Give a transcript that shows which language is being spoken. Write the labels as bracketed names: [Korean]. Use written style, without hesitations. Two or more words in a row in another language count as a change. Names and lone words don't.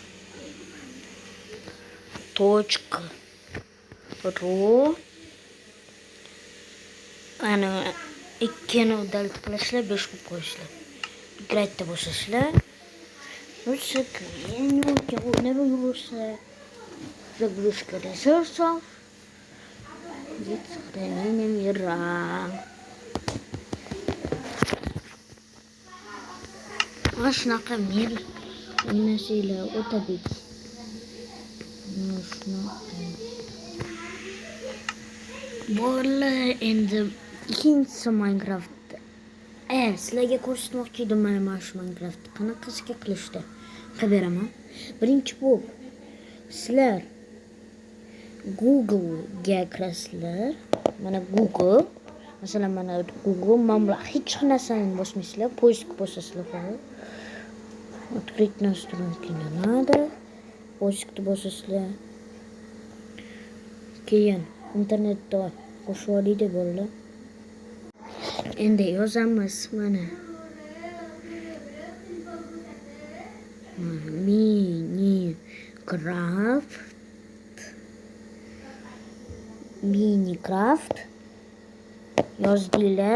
[Uzbek] .ru. Ana ikkini udalt qilishlar, 5 qilib qo'yishlar. Gradda bo'lsizlar. Ruscha ne bo'lsa [Russian] загрузка ресурсов. Здесь сохранение мира. [Uzbek] Shunaqa mir o'ynasanglar o'tadek. Bolalar endi ikkinchisi Minecraft. Sizlarga ko'rsatmoqchi edim mana shu Minecraft qanaqasiga qilishdi. Qilib beraman. Birinchi bo'lib sizlar Google ga kirasizlar. Mana Google. Masalan mana Google mana hech narsani bosmaysizlar, poisk bosasizlar faqat. [Russian] Открыть настройки не надо. [Uzbek] Poiskni bosasizlar. Keyin internetda qo'shib olaydi bo'ldi. Endi yozamiz mana Minecraft yozdinglar.